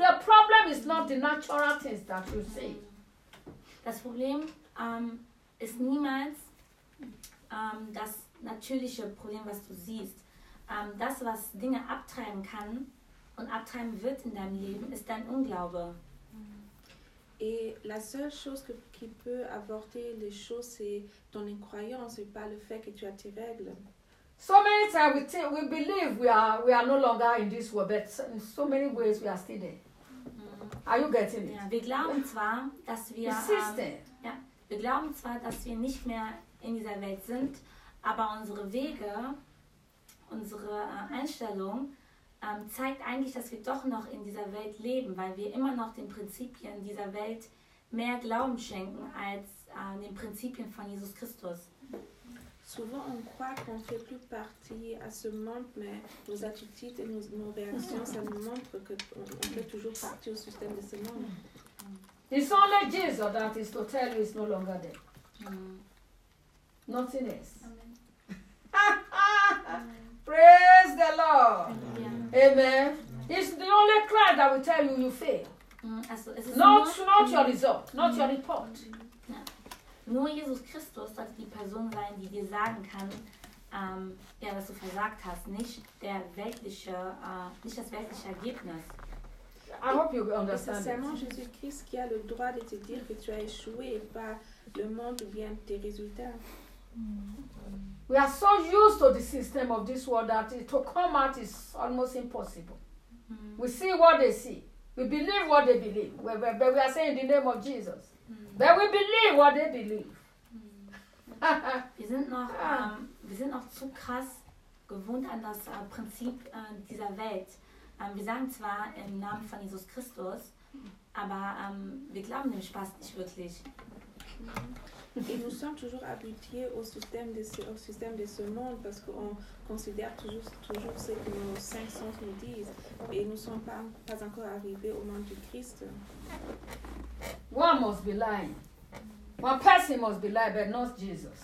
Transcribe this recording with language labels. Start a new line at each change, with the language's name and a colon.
English: The problem is not the natural things that you see.
German: Das Problem ist niemals das natürliche Problem, was du siehst. Das, was Dinge abtreiben kann und abtreiben wird in deinem Leben, ist dein Unglaube.
French: Et la seule chose que, qui peut avorter les choses, c'est ton incroyance et pas le fait que tu as tes règles.
English: So many times we believe we are no longer in this world, but in so many ways we are still there. Mm-hmm. Are you getting it?
German: Ja, wir glauben zwar, dass wir wir glauben zwar, dass wir nicht mehr in dieser Welt sind, aber unsere Wege, unsere Einstellung zeigt eigentlich, dass wir doch noch in dieser Welt leben, weil wir immer noch den Prinzipien dieser Welt mehr Glauben schenken als den Prinzipien von Jesus Christus.
French: Souvent on croit qu'on ne fait plus partie à ce monde, mais nos attitudes et nos réactions, ça nous montre qu'on fait toujours partie au système de ce monde.
English: It's only Jesus that is to tell you it's no longer there. Nothing else. Amen. Praise the Lord. Amen. Amen. It's the only Christ that will tell you you fail. Not your result, not your report.
German: Nur Jesus Christus sollte die Person sein, die dir sagen kann, dass du versagt hast, nicht das weltliche Ergebnis.
English: I hope you understand.
French: Seulement Jésus Christ qui a le droit de te dire que tu as échoué et pas le monde ou bien tes résultats.
English: We are so used to the system of this world that to come out is almost impossible. We see what they see. We believe what they believe. But we are saying in the name of Jesus. But we believe what they believe.
German: Wir sind noch zu krass gewohnt an das Prinzip dieser Welt. Wir sagen zwar im Namen von Jesus Christus, aber wir glauben dem Spaß nicht wirklich.
French: Et nous sommes toujours habitués au système de ce monde parce qu'on considère toujours ce que nos cinq sens nous disent et nous ne sommes pas encore arrivés au monde du Christ.
English: One must be lying. One person must be lying, but not Jesus.